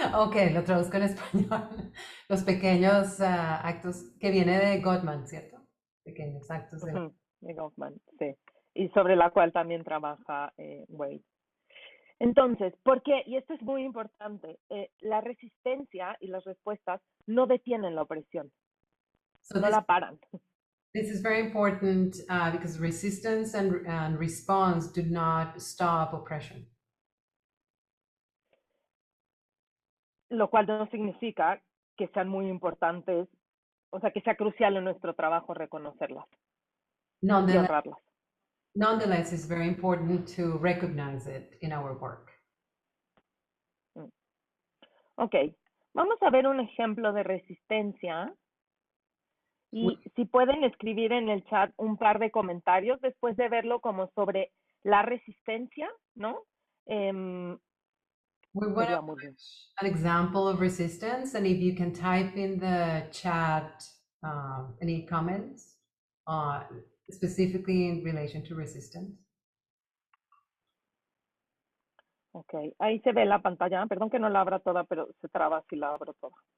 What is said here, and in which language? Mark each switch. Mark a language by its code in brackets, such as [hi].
[es] Ok, lo traduzco en español. Los pequeños actos que viene de Gottman, ¿cierto? Pequeños actos de Goffman, sí. Y sobre la cual también trabaja Wade. Entonces, ¿por qué? Y esto es muy importante. La resistencia y las respuestas no detienen la opresión. No la paran. [en] This is very important because resistance and response do not stop oppression. [es] Lo cual no significa que sean muy importantes, o sea, que sea crucial en nuestro trabajo reconocerlas y honrarlas. [en] Nonetheless, it's very important to recognize it in our work. [es] Ok, vamos a ver un ejemplo de resistencia. Y si pueden escribir en el chat un par de comentarios después de verlo como sobre la resistencia, ¿no? [en] We want to watch an example of resistance, and if you can type in the chat any comments, specifically in relation to resistance. [es] Ok, ahí se ve la pantalla. Perdón que no la abra toda, pero se traba si la abro toda.